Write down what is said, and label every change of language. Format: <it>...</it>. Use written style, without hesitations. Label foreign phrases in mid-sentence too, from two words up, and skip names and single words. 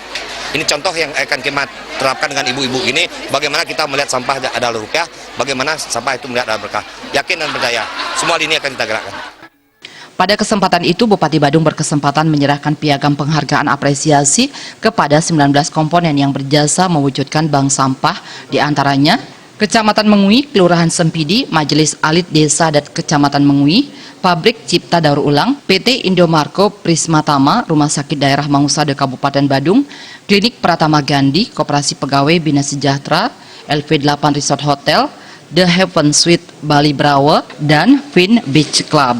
<id>Ini contoh yang akan kita terapkan dengan ibu-ibu ini, bagaimana kita melihat sampah adalah rupiah, bagaimana sampah itu melihat adalah berkah. Yakin dan percaya, semua ini akan kita gerakkan. Pada kesempatan itu, Bupati Badung berkesempatan menyerahkan piagam penghargaan apresiasi kepada 19 komponen yang berjasa mewujudkan bank sampah, diantaranya Kecamatan Mengui, Kelurahan Sempidi, Majelis Alit Desa Adat Kecamatan Mengui, Pabrik Cipta Daur Ulang, PT Indomarko Prismatama, Rumah Sakit Daerah Mangusade Kabupaten Badung, Klinik Pratama Gandhi, Koperasi Pegawai Bina Sejahtera, LV8 Resort Hotel, The Heaven Suite Bali Brawa, dan Vin Beach Club.</id>